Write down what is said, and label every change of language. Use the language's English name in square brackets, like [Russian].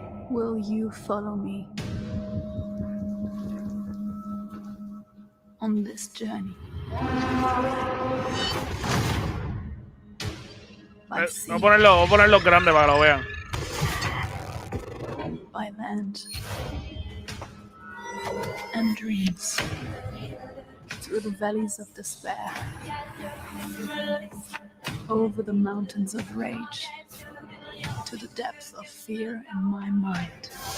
[English] Will you follow me on this journey? By sea, [Spanish] Voy a ponerlo grande para que lo vean. [English] by land, and dreams, through the valleys of despair, over the mountains of rage, to the depths of fear in my mind.